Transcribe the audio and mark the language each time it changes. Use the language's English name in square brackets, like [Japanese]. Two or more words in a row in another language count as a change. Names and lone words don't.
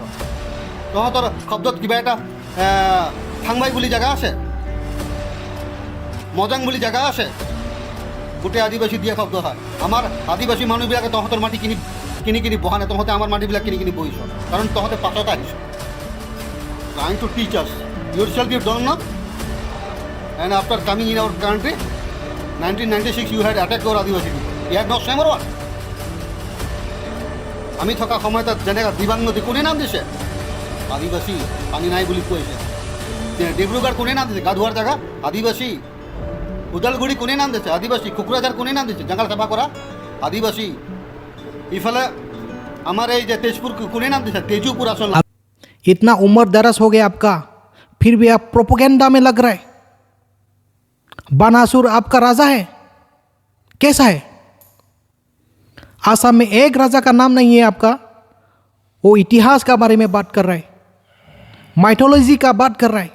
[Assamese] তহঁতৰ শব্দত কিবা এটা থাংবাই বুলি জেগা আছে, মজাং বুলি জেগা আছে, গোটেই আদিবাসী দিয়া শব্দ হয়। আমাৰ আদিবাসী মানুহবিলাকে তহঁতৰ মাটি কিনি কিনি বহা নাই, তহঁতে আমাৰ মাটিবিলাক কিনি কিনি বহিছ, কাৰণ তহঁতে পাছত আহিছ। [English] Trying to teach us. Yourself you don't know. And after coming in our country, 1996 you had attacked our Adivasi people. You had no shame or what? [Assamese] আমি থকা সময়ত যেনেকৈ দিবাং নদী কোনে নাম দিছে? আদিবাসী। পানী নাই বুলি কৈছে। ডিব্ৰুগড় কোনে নাম দিছে? গাধুৱাৰ জেগা আদিবাসী। উদালগুৰি কোনে নাম দিছে? আদিবাসী। কোকৰাঝাৰ কোনে নাম দিছে? জংগল চাফা কৰা আদিবাসী। ইফালে আমাৰ এই যে তেজপুৰ কোনে নাম দিছে? তেজুপুৰ আসল। [Hindi] इतना उम्र दराज हो गया आपका, फिर भी आप प्रोपेगेंडा में लग रहे। बानासुर आपका राजा है, कैसा है? आसाम में एक राजा का नाम नहीं है आपका। वो इतिहास का बारे में बात कर रहा है, माइथोलॉजी का बात कर रहा है।